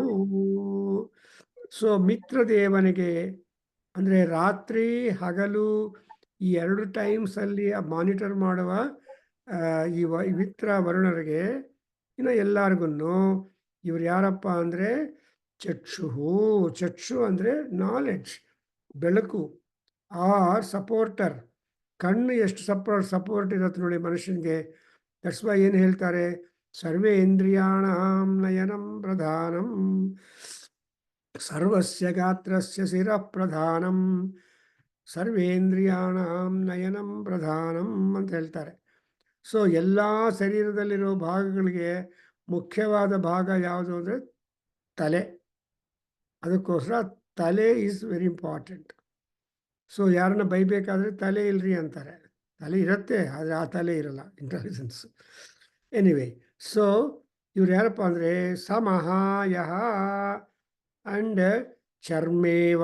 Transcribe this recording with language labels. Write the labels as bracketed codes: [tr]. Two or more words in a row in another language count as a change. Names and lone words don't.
[kn] ಸೊ ಮಿತ್ರದೇವನಿಗೆ ಅಂದರೆ ರಾತ್ರಿ ಹಗಲು ಈ 2 ಟೈಮ್ಸಲ್ಲಿ ಮಾನಿಟರ್ ಮಾಡುವ ಈ ಮಿತ್ರ ವರುಣರಿಗೆ, ಇನ್ನು ಎಲ್ಲರಿಗೂ ಇವ್ರು ಯಾರಪ್ಪ ಅಂದರೆ ಚಕ್ಷುಹು. ಚಕ್ಷು ಅಂದರೆ ನಾಲೆಡ್ಜ್, ಬೆಳಕು, [en] or supporter. [kn] ಕಣ್ಣು ಎಷ್ಟು ಸಪೋರ್ಟ್ ಇರುತ್ತೆ ನೋಡಿ ಮನುಷ್ಯನಿಗೆ. [en] that's why [kn] ಏನು ಹೇಳ್ತಾರೆ, [sa] ಸರ್ವೇಂದ್ರಿಯಾಣಾಂ ನಯನಂ ಪ್ರಧಾನಂ ಸರ್ವಸ್ಯ ಗಾತ್ರಸ್ಯ ಶಿರಃ ಪ್ರಧಾನಂ ಸರ್ವೇಂದ್ರಿಯಾಣಾಂ ನಯನಂ ಪ್ರಧಾನಂ [kn] ಅಂತ ಹೇಳ್ತಾರೆ. ಸೊ ಎಲ್ಲ ಶರೀರದಲ್ಲಿರೋ ಭಾಗಗಳಿಗೆ ಮುಖ್ಯವಾದ ಭಾಗ ಯಾವುದು ಅಂದರೆ ತಲೆ. ಅದಕ್ಕೋಸ್ಕರ ತಲೆ [en] is very important. [kn] ಸೊ ಯಾರನ್ನ ಬೈಬೇಕಾದ್ರೆ ತಲೆ ಇಲ್ರಿ ಅಂತಾರೆ. ತಲೆ ಇರುತ್ತೆ, ಆದರೆ ಆ ತಲೆ ಇರಲ್ಲ, ಇಂಟೆಲಿಜೆನ್ಸ್. ಎನಿವೇ, ಸೊ ಇವ್ರು ಯಾರಪ್ಪ ಅಂದರೆ ಸಮಹಾಯಃ ಆ್ಯಂಡ್ ಚರ್ಮೇವ.